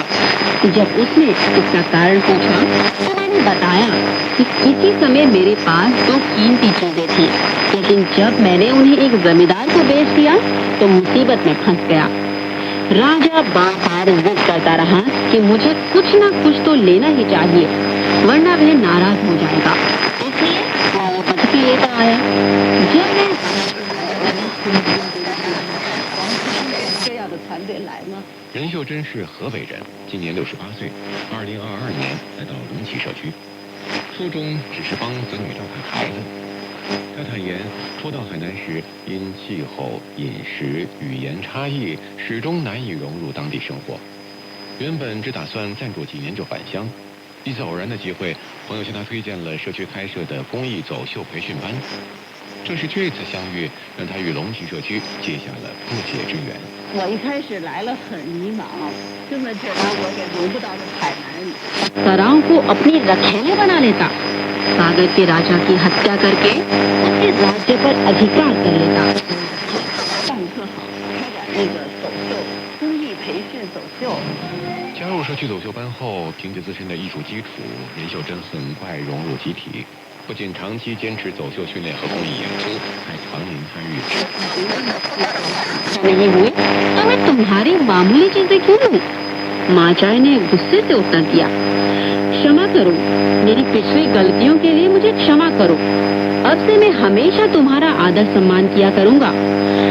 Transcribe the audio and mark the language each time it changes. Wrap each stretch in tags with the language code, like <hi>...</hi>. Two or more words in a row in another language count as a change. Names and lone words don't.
<hi>जब उसने इसका कारण पूछा तो मैंने बताया कि किसी समय मेरे पास 2 कीमती चीजें थी, लेकिन जब मैंने उन्हें एक जमींदार को बेच दिया तो मुसीबत में फंस गया। राजा बार-बार जिद करता रहा कि मुझे कुछ न कुछ तो लेना ही चाहिए, वरना वह नाराज हो जाएगा। इसलिए मैं वो पत्नी लेकर आया। जब मैं</hi> <zh>任秀珍是河北人，今年68岁，2022年来到龙旗社区，初衷只是帮子女照看孩子。他坦言，初到海南时，因气候、饮食、语言差异，始终难以融入当地生活。原本只打算暂住几年就返乡，一次偶然的机会，朋友向他推荐了社区开设的公益走秀培训班。正是这次相遇，让他与龙旗社区结下了不解之缘。我一开始来了很迷茫，根本觉得我也融不到这海南里。</zh> <hi>अप्सराओं को अपनी रखेले बना लेता, सागर के राजा की हत्या करके उसके राज्य पर अधिकार कर लेता।</hi> <zh>办特好，开展那个走秀公益培训走秀。加入社区走秀班后，凭借自身的艺术基础，任秀珍很快融入集体。不仅长期坚持走秀训练和公益演出，还常年参与。</zh> <hi>नहीं हुई तो मैं तुम्हारी मामूली चीजें क्यों लूं? माचाय ने गुस्से से उत्तर दिया। क्षमा करो, मेरी पिछली गलतियों के लिए मुझे क्षमा करो। अब से मैं हमेशा तुम्हारा आदर सम्मान किया करूंगा।</hi>